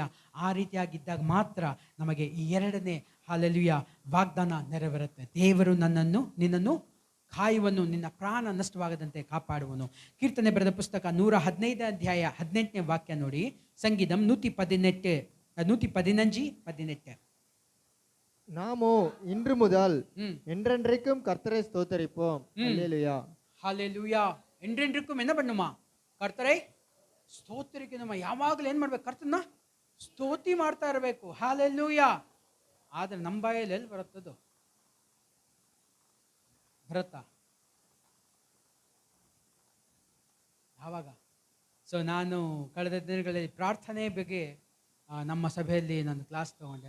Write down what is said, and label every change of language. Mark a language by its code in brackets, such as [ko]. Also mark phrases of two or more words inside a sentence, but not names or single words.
[kn] ಆ ರೀತಿಯಾಗಿದ್ದಾಗ ಮಾತ್ರ ನಮಗೆ ಈ 2ನೇ ಹಾಲೆಲೂಯ ವಾಗ್ದಾನ ನೆರವೇರುತ್ತೆ. ದೇವರು ನಿನ್ನನ್ನು ಕಾಯುವನು, ನಿನ್ನ ಪ್ರಾಣ ನಷ್ಟವಾಗದಂತೆ ಕಾಪಾಡುವನು. ಕೀರ್ತನೆ ಬರೆದ ಪುಸ್ತಕ 115 ಅಧ್ಯಾಯ 18ನೇ ವಾಕ್ಯ ನೋಡಿ. ಸಂಗೀತಂ 115:18. [ta] நாமோ இன்று முதல் என்றென்றைக்கும் கர்த்தரை ஸ்தோத்தரிப்போம். ஹல்லேலூயா. ஹல்லேலூயா. என்றென்றைக்கும் என்ன பண்ணுமா? [kn] ಕರ್ತರೇ ಸ್ತೋತ್ರಿಕನಮ್ಮ. ಯಾವಾಗಲೂ ಏನು ಮಾಡ್ಬೇಕು? ಕರ್ತನ ಸ್ತೋತಿ ಮಾಡ್ತಾ ಇರಬೇಕು. ಹಾಲೆಲೂಯ. ಆದರೆ ನಮ್ಮ ಬಾಯಲ್ಲಿ ಎಲ್ಲಿ ಬರುತ್ತದು? ಬರುತ್ತಾ? ಆವಾಗ ಸೊ ನಾನು ಕಳೆದ ದಿನಗಳಲ್ಲಿ ಪ್ರಾರ್ಥನೆ ಬಗ್ಗೆ ನಮ್ಮ ಸಭೆಯಲ್ಲಿ ನಾನು ಕ್ಲಾಸ್ ತಗೊಂಡೆ.